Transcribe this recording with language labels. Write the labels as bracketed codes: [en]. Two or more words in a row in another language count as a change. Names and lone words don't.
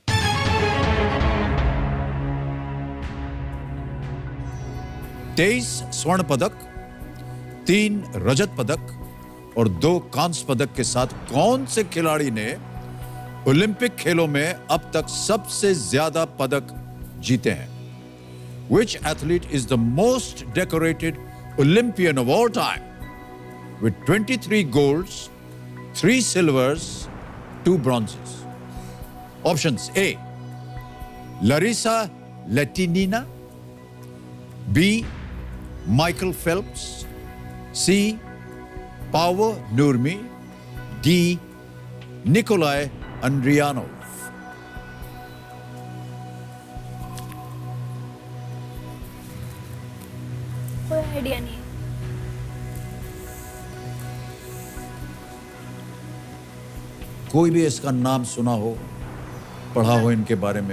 [hi] तेईस स्वर्ण पदक, 3 रजत पदक और 2 कांस्य पदक के साथ कौन से खिलाड़ी ने ओलंपिक खेलों में अब तक सबसे ज्यादा पदक जीते हैं? [en] Which athlete is the most decorated Olympian of all time with 23 golds, 3 silvers, 2 bronzes? Options: A. Larissa Latinina, B. Michael Phelps, C. Paavo Nurmi, D. Nikolai Andrianov. [hi] कोई आइडिया नहीं। कोई भी इसका नाम सुना हो, पढ़ा हो इनके बारे में?